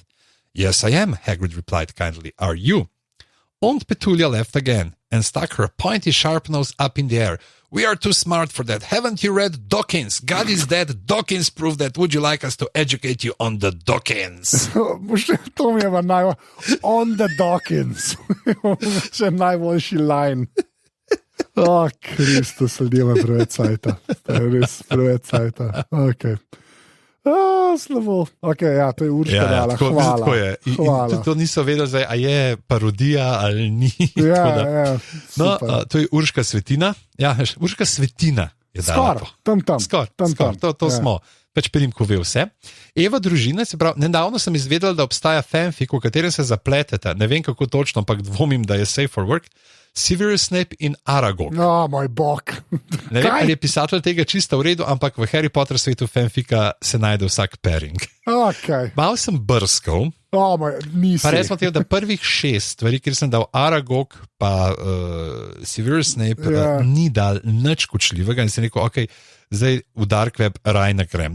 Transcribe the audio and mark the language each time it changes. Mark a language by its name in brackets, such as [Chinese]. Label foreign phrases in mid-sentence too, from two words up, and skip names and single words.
[English] Yes, I am, Hagrid replied kindly. Are you? Aunt Petunia laughed again and stuck her pointy sharp nose up in the air. We are too smart for that. Haven't you read Dawkins? God is dead. Dawkins proved that. Would you like us to educate you on the Dawkins? [Slovenian] To mi je pa [English] on the Dawkins. [Slovenian] Še najboljši line. Kristus, ljudje ima preveč cajta. To je res preveč cajta. Slabo. To je Urška dala. Hvala. In to niso vedeli, a je parodija ali ni. To je Urška Svetina. Urška Svetina je dala. Skoro. To smo. Pač primko ve vse. Eva družina, se pravi, nedavno sem izvedela, da obstaja fanfic, v katerem se zapleteta, ne vem kako točno, ampak dvomim, da je [English] safe for work, [Slovenian] Severus Snape in Aragog. Moj bog. Ne vem, ali je pisatelj tega čisto v redu, ampak v Harry Potter svetu fanfika se najde vsak pairing. Mal sem brskal. Pa resmo tega, da prvih 6 stvari, kjer sem dal Aragog pa Severus Snape, ni dal nič kočljivega in sem rekel, zdaj v Dark Web raj ne grem.